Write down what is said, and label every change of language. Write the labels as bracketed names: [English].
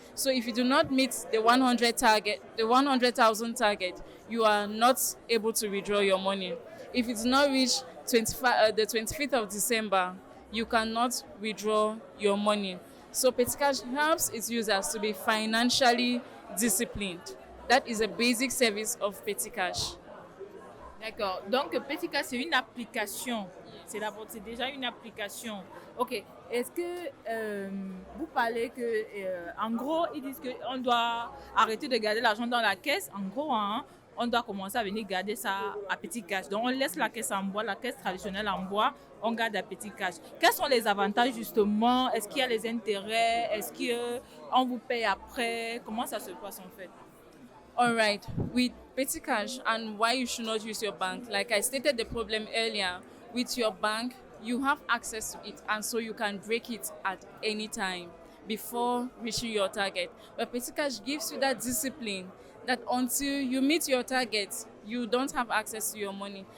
[English] So if you do not meet the 100,000 target, you are not able to withdraw your money. If it does not reach the 25th of December, you cannot withdraw your money. So Petit Cash helps its users to be financially disciplined. That is a basic service of Petit Cash. [French] D'accord. Donc, Petit Cash, c'est une application. C'est déjà une application. OK. Est-ce que vous parlez que, en gros, ils disent qu'on doit arrêter de garder l'argent dans la caisse. En gros, hein, on doit commencer à venir garder ça à Petit Cash. Donc, on laisse la caisse en bois, la caisse traditionnelle en bois, on garde à Petit Cash. Quels sont les avantages, justement? Est-ce qu'il y a les intérêts? Est-ce qu'on vous paye après? Comment ça se passe, en fait? [English] All right, with Petit Cash and why you should not use your bank. Like I stated the problem earlier, with your bank, you have access to it and so you can break it at any time before reaching your target. But Petit Cash gives you that discipline that until you meet your target, you don't have access to your money.